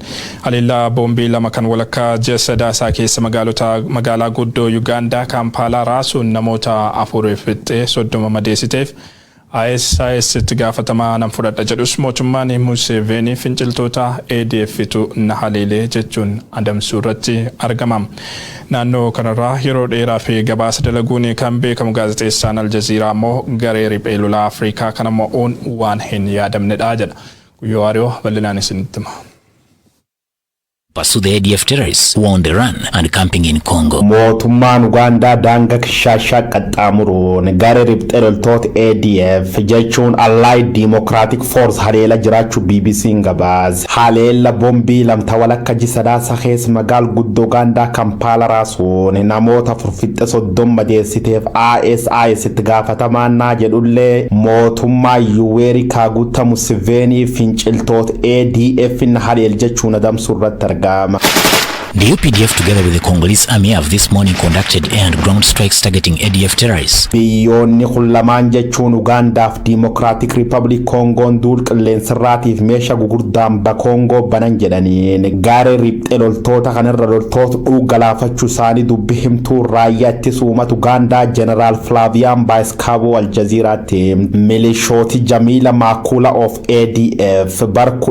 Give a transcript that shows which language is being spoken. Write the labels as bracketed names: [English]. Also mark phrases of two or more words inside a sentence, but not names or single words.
[Oromo] Haleellaa boombii lama kan walakkaa ji'a sadaasaa keessa magaalaa guddoo Uganda Kampala raasuun namoota 4 fixxee 30 madeessiteef ISIS itti gaafatamaa nan fudhadha jedhus mootummaan Museveni finciltoota ADF-tu na haleelee jechuun adamsuu irratti argama. Naannoo kanarraa yeroo dheeraa fi gabaasa dalaguun kan beekamu gaazexeessaan Aljaziiraa immoo garee riphee lolaa Afrikaa kana mo'uun waan hin yaadamnedha jedha. Guyyoo Waariyoo bal'inaan isinitti hima. [English] Pursue the ADF terrorists who are on the run and camping in Congo. [Oromo] Mootummaan Uganda daangaa Kishasha qaxxaamuruun garee riphee loltoota ADF jechuun Allied Democratic Force haleela jiraachuu BBC'n gabaase. Haleella boombii lamta walakka ji'a sadaasaa keessa magaalaa guddoo Uganda Kampala raasuun namoota 30 madeessiteef ISIS itti gaafatamaa jedhullee mootummaa Yoweri Kaguta Museveni finciltoota ADF na haleel jechuun adamsuu irratti argama. [English] The UPDF together with the Congolese army have this morning conducted air and ground strikes targeting ADF terrorists. [Oromo] Biyyoonni lamaan jechuun Ugandaaf Democratic Republic Congoon duul qilleensarraatiif meeshaa gugurdaan Kongo banan jedhaniin garee riphee loltoota kanarra loltoota galaafachuu isaanii dubbi himtuu raayyaa ittisa uummata Ugandaa General Flavian Baiskabo Aljaziiraatti milishooti Jamila Makula of ADF bar